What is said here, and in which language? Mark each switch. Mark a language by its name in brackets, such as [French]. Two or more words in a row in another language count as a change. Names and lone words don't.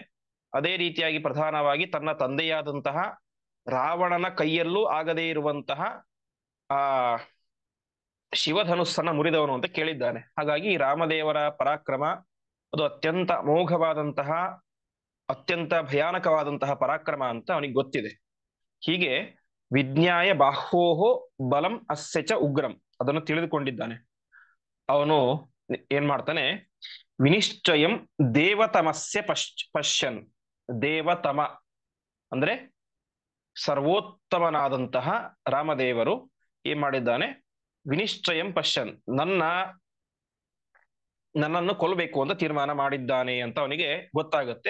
[Kannada] ಅದೇ ರೀತಿಯಾಗಿ ಪ್ರಧಾನವಾಗಿ ತನ್ನ ತಂದೆಯಾದಂತಹ ರಾವಣನ ಕೈಯಲ್ಲೂ ಆಗದೇ ಇರುವಂತಹ ಆ ಶಿವಧನುಸ್ಸನ್ನ ಮುರಿದವನು ಅಂತ ಕೇಳಿದ್ದಾನೆ. ಹಾಗಾಗಿ ರಾಮದೇವರ ಪರಾಕ್ರಮ ಅದು ಅತ್ಯಂತ ಅಮೋಘವಾದಂತಹ, ಅತ್ಯಂತ ಭಯಾನಕವಾದಂತಹ ಪರಾಕ್ರಮ ಅಂತ ಅವನಿಗೆ ಗೊತ್ತಿದೆ. [Sanskrit] ಹೀಗೆ विज्ञाय बाह्योहो बलं अस्य च उग्रं [Kannada] ಅದನ್ನು ತಿಳಿದುಕೊಂಡಿದ್ದಾನೆ. ಅವನು ಏನ್ ಮಾಡ್ತಾನೆ, [Sanskrit] विनिश्चयं देवतमस्य पश्यन्. [Kannada] ದೇವತಮ ಅಂದ್ರೆ ಸರ್ವೋತ್ತಮನಾದಂತಹ ರಾಮದೇವರು ಏನ್ ಮಾಡಿದ್ದಾನೆ, [Sanskrit] विनिश्चयं पश्यन्, [Kannada] ನನ್ನನ್ನು ಕೊಲ್ಲಬೇಕು ಅಂತ ತೀರ್ಮಾನ ಮಾಡಿದ್ದಾನೆ ಅಂತ ಅವನಿಗೆ ಗೊತ್ತಾಗುತ್ತೆ.